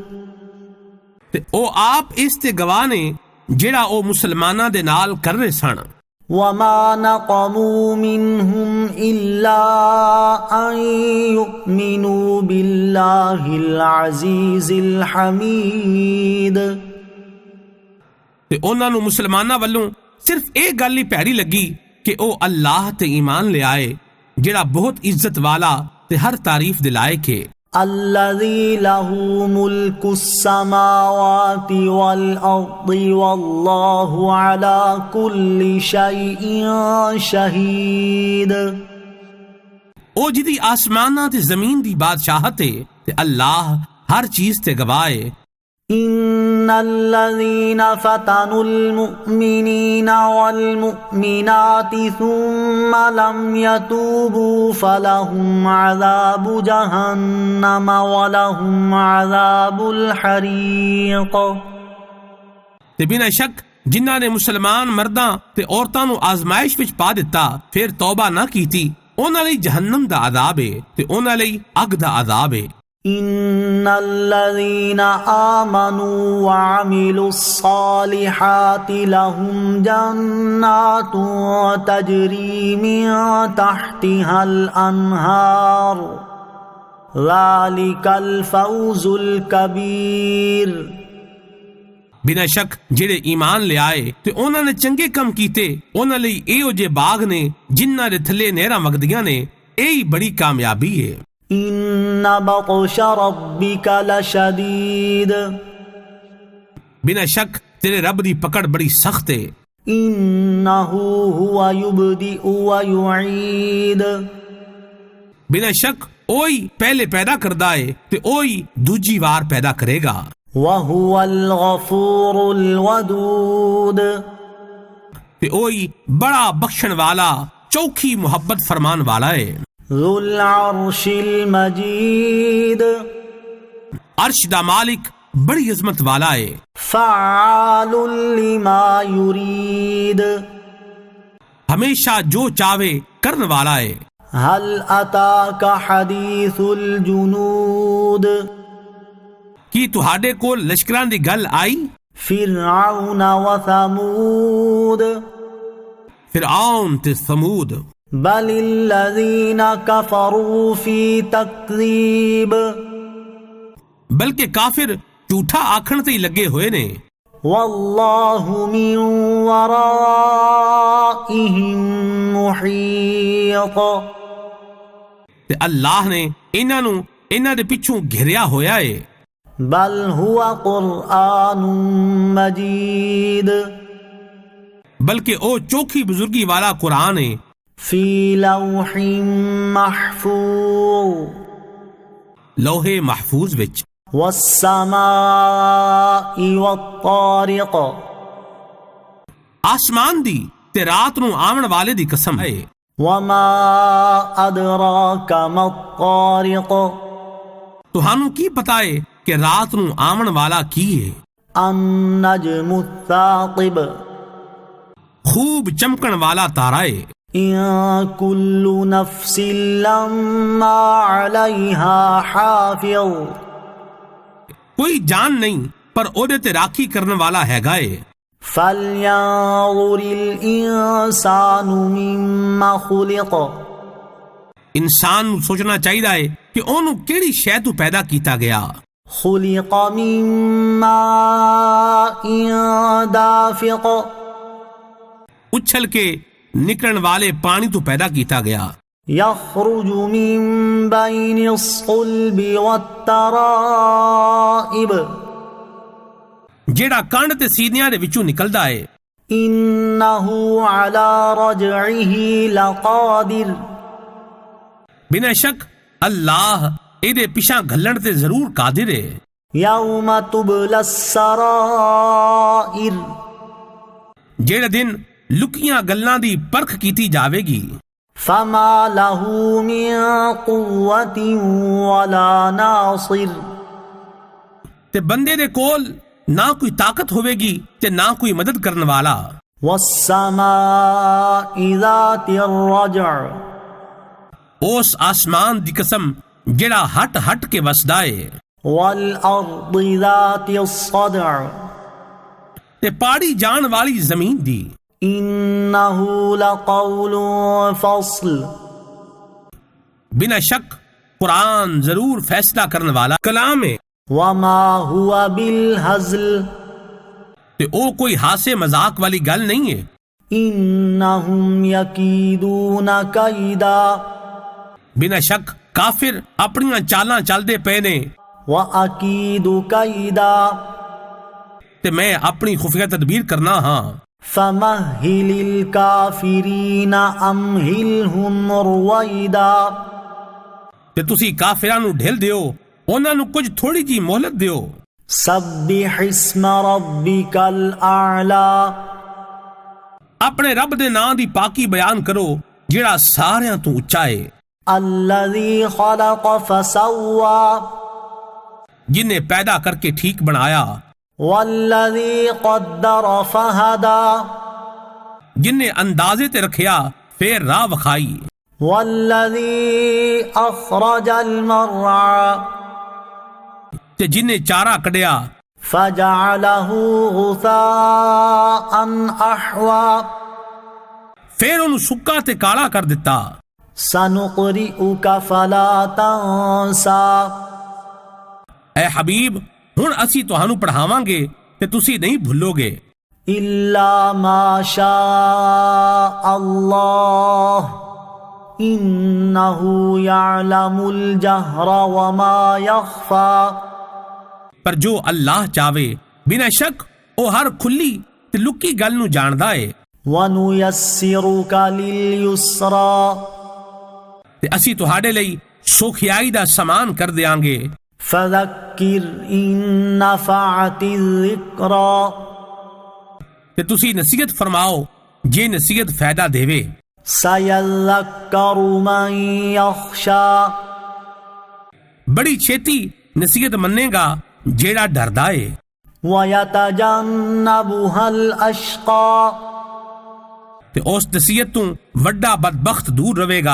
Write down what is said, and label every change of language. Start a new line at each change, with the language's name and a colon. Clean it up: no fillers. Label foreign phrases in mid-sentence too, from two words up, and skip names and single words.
Punjabi: تے او آپ اس تے گواہ نے جیڑا او مسلماناں دے نال کر رہے سن.
Arabic: وَمَا نَقَمُوا مِنْهُمْ إِلَّا أَن يُؤْمِنُوا بِاللَّهِ الْعَزِيزِ الْحَمِيدِ
Punjabi: تے انہاں نوں مسلماناں والوں صرف ایک گل ہی پیاری لگی کہ او اللہ تے ایمان لے آئے جیڑا بہت عزت والا تے ہر تعریف دے لائق ہے.
Arabic: الَّذِي لَهُ مُلْكُ السَّمَاوَاتِ وَالْأَرْضِ وَاللَّهُ عَلَى كُلِّ شَيْءٍ شَهِيدٌ
Punjabi: او جدی آسماناں تے زمین دی بادشاہت ہے تے اللہ ہر چیز تے گواہ ہے.
Arabic: إِنَّ الَّذِينَ فَتَنُوا الْمُؤْمِنِينَ وَالْمُؤْمِنَاتِ ثُمَّ لَمْ يَتُوبُوا فَلَهُمْ عَذَابُ جَهَنَّمَ وَلَهُمْ عَذَابُ الْحَرِيقِ
Punjabi: تے بنا شک ਜਿਨ੍ਹਾਂ ਨੇ ਮੁਸਲਮਾਨ ਮਰਦਾਂ ਤੇ ਔਰਤਾਂ ਨੂੰ ਆਜ਼ਮਾਇਸ਼ ਵਿੱਚ ਪਾ ਦਿੱਤਾ ਫਿਰ ਤੌਬਾ ਨਾ ਕੀਤੀ ਉਹਨਾਂ ਲਈ ਜਹੰਨਮ ਦਾ ਅਜ਼ਾਬ ਹੈ ਤੇ ਉਹਨਾਂ ਲਈ ਅੱਗ ਦਾ ਅਜ਼ਾਬ ਹੈ
Arabic: إن الذين آمنوا وعملوا الصالحات لهم جنات تجري من تحتها الأنهار ذلك الفوز الكبير
Punjabi: ਬਿਨਾਂ ਸ਼ੱਕ ਜਿਹੜੇ ਈਮਾਨ ਲਿਆਏ ਤੇ ਉਹਨਾਂ ਨੇ ਚੰਗੇ ਕੰਮ ਕੀਤੇ ਉਹਨਾਂ ਲਈ ਇਹੋ ਜਿਹੇ ਬਾਗ ਨੇ ਜਿਨ੍ਹਾਂ ਦੇ ਥੱਲੇ ਨਹਿਰਾਂ ਵਗਦੀਆਂ ਨੇ ਇਹ ਹੀ ਬੜੀ ਕਾਮਯਾਬੀ ਹੈ
Arabic: إن بطش ربك لشديد
Punjabi: ਬਿਨਾਂ ਸ਼ੱਕ ਤੇਰੇ ਰੱਬ ਦੀ ਪਕੜ ਬੜੀ ਸਖਤ ਹੈ
Arabic: إنه هو يبدئ ويعيد
Punjabi: ਬਿਨਾਂ ਸ਼ੱਕ ਉਹੀ ਪਹਿਲੇ ਪੈਦਾ ਕਰਦਾ ਹੈ ਤੇ ਉਹੀ ਦੂਜੀ ਵਾਰ ਪੈਦਾ ਕਰੇਗਾ
Arabic: وهو الغفور الودود
Punjabi: ਤੇ ਉਹੀ ਬੜਾ ਬਖਸ਼ਣ ਵਾਲਾ ਚੌਖੀ ਮੁਹੱਬਤ ਫਰਮਾਨ ਵਾਲਾ ਹੈ
Arabic: ذو العرش المجيد
Punjabi: ਅਰਸ਼ ਦਾ ਮਾਲਿਕ ਬੜੀ ਅਜ਼ਮਤ ਵਾਲਾ ਹੈ
Arabic: فعال لما يريد
Punjabi: ਹਮੇਸ਼ਾ ਜੋ ਚਾਵੇ ਕਰਨ ਵਾਲਾ ਹੈ
Arabic: هل أتاك حديث الجنود
Punjabi: ਕੀ ਤੁਹਾਡੇ ਕੋਲ ਲਸ਼ਕਰਾਂ ਦੀ ਗੱਲ ਆਈ
Arabic: فرعون وثمود
Punjabi: ਫਿਰਆਉਨ ਤੇ ਸਮੂਦ
Arabic: بل الذين كفروا في تكذيب
Punjabi: ਬਲਕਿ ਕਾਫਿਰ ਝੂਠਾ ਆਖਣ ਤੇ ਹੀ ਲੱਗੇ ਹੋਏ ਨੇ
Arabic: والله من ورائهم محيط
Punjabi: ਤੇ ਅੱਲਾਹ ਨੇ ਇਹਨਾਂ ਨੂੰ ਇਹਨਾਂ ਦੇ ਪਿੱਛੋਂ ਘਿਰਿਆ ਹੋਇਆ ਏ
Arabic: بل هو قرآن مجيد
Punjabi: ਬਲਕਿ ਉਹ ਚੋਖੀ ਬਜ਼ੁਰਗੀ ਵਾਲਾ ਕੁਰਾਨ ਏ
Arabic: في لوح محفوظ
Punjabi: ਲੋਹੇ ਮਹਿਫੂਜ਼ ਵਿੱਚ
Arabic: والسماء والطارق
Punjabi: ਆਸਮਾਨ ਦੀ ਤੇ ਰਾਤ ਨੂੰ ਆਉਣ ਵਾਲੇ ਦੀ ਕਸਮ ਹੈ
Arabic: وما أدراك ما الطارق
Punjabi: ਤੁਹਾਨੂੰ ਕੀ ਪਤਾ ਏ ਕਿ ਰਾਤ ਨੂੰ ਆਉਣ ਵਾਲਾ ਕੀ ਹੈ
Arabic: النجم الثاقب
Punjabi: ਖੂਬ ਚਮਕਣ ਵਾਲਾ ਤਾਰਾ ਏ
Arabic: إن كل نفس لما عليها حافظ
Punjabi: ਕੋਈ ਜਾਨ ਨਹੀਂ ਪਰ ਉਹਦੇ ਤੇ ਰਾਖੀ ਕਰਨ ਵਾਲਾ ਹੈਗਾ ਏ
Arabic: فلينظر الإنسان مما خلق
Punjabi: ਇਨਸਾਨ ਨੂੰ ਸੋਚਣਾ ਚਾਹੀਦਾ ਏ ਕਿ ਉਹਨੂੰ ਕਿਹੜੀ ਸ਼ੈ ਤੋਂ ਪੈਦਾ ਕੀਤਾ ਗਿਆ
Arabic: خلق من ماء دافق
Punjabi: ਉਛਲ ਕੇ ਨਿਕਲਣ ਵਾਲੇ ਪਾਣੀ ਤੋਂ ਪੈਦਾ ਕੀਤਾ ਗਿਆ
Arabic: يخرج من بين الصلب والترائب
Punjabi: ਜਿਹੜਾ ਕੰਡ ਤੇ ਸੀਨਿਆਂ ਦੇ ਵਿੱਚੋਂ ਨਿਕਲਦਾ ਏ
Arabic: إنه على رجعه لقادر
Punjabi: ਬਿਨਾਂ ਸ਼ੱਕ ਅੱਲਾਹ ਇਹਦੇ ਪਿਛਾਂ ਘੱਲਣ ਤੇ ਜ਼ਰੂਰ ਕਾਦਰ ਏ
Arabic: يوم تبلى السرائر
Punjabi: ਜਿਹੜੇ ਦਿਨ ਲੁਕੀਆਂ ਗੱਲਾਂ ਦੀ ਪਰਖ ਕੀਤੀ ਜਾਵੇਗੀ
Arabic: فما له من قوة ولا ناصر
Punjabi: ਤੇ ਬੰਦੇ ਦੇ ਕੋਲ ਨਾ ਕੋਈ ਤਾਕਤ ਹੋਵੇਗੀ ਤੇ ਨਾ ਕੋਈ ਮਦਦ ਕਰਨ ਵਾਲਾ
Arabic: والسماء ذات الرجع
Punjabi: ਉਸ ਆਸਮਾਨ ਦੀ ਕਸਮ ਜਿਹੜਾ ਹਟ ਹਟ ਕੇ ਵਸਦਾ ਏ
Arabic: والأرض ذات الصدع
Punjabi: ਤੇ ਪਾੜੀ ਜਾਣ ਵਾਲੀ ਜ਼ਮੀਨ ਦੀ
Arabic: إنه لقول فصل
Punjabi: ਬਿਨਾਂ ਸ਼ੱਕ ਕੁਰਾਨ ਜ਼ਰੂਰ ਫੈਸਲਾ ਕਰਨ ਵਾਲਾ ਕਲਾਮ ਹੈ
Arabic: وما هو بالهزل
Punjabi: ਤੇ ਉਹ ਕੋਈ ਹਾਸੇ ਮਜ਼ਾਕ ਵਾਲੀ ਗੱਲ ਨਹੀਂ ਹੈ
Arabic: إنهم يكيدون كيدا
Punjabi: ਬਿਨਾਂ ਸ਼ੱਕ ਕਾਫਿਰ ਆਪਣੀਆਂ ਚਾਲਾਂ ਚੱਲਦੇ ਪਏ ਨੇ
Arabic: وأكيد كيدا
Punjabi: ਤੇ ਮੈਂ ਆਪਣੀ ਖੁਫੀਆ ਤਦਬੀਰ ਕਰਨਾ ਹਾਂ
Arabic: فمهل الكافرين أمهلهم رويدا
Punjabi: ਤੇ ਤੁਸੀਂ ਕਾਫਿਰਾਂ ਨੂੰ ਢਿੱਲ ਦਿਓ ਉਹਨਾਂ ਨੂੰ ਕੁਝ ਥੋੜੀ ਜੀ ਮੋਹਲਤ ਦਿਓ
Arabic: سبح اسم ربك الأعلى
Punjabi: ਆਪਣੇ ਰੱਬ ਦੇ ਨਾਂ ਦੀ ਪਾਕੀ ਬਿਆਨ ਕਰੋ ਜਿਹੜਾ ਸਾਰਿਆਂ ਤੋਂ ਉੱਚਾ ਹੈ
Arabic: الذي خلق فسوى
Punjabi: ਜਿਨੇ ਪੈਦਾ ਕਰਕੇ ਠੀਕ ਬਣਾਇਆ
Arabic: والذی قدر فہدا
Punjabi: جن نے اندازے تے رکھیا پھر راہ وکھائی،
Arabic: والذی اخرج المرعى
Punjabi: تے جن نے چارہ کڈیا
Arabic: فجعله غثاء احوا
Punjabi: پھر انہوں سکا تے کالا کر دیتا۔
Arabic: سنقرئک فلا تنسا
Punjabi: اے حبیب ہن اسی تہانوں پڑھاواں گے تے تسی نہیں بھولو گے،
Arabic: الا ما شاء اللہ انہ یعلم الجہر وما یخفی،
Punjabi: پر جو اللہ چاہے بنا شک او ہر کھلی تے لکی گل نو جاندا ہے۔
Arabic: وَنُيَسِّرُكَ لِلْيُسْرَى
Punjabi: تے اسی تہاڈے لئی سوکھیائی دا سامان کر دیاں گے،
Arabic: فَذَكِّرْ إِن نَفَعَتِ الذِّكْرَى
Punjabi: تے تسی نصیحت فرماؤ جے نصیحت فائدہ دیوے۔
Arabic: سَيَذَّكَّرُ مَن يَخْشَى
Punjabi: بڑی چھیتی نصیحت مننے گا جیڑا ڈردا ہے،
Arabic: وَيَتَجَنَّبُهَا الْأَشْقَى
Punjabi: تے اس نصیحت تو وڈا بدبخت دور رہے گا،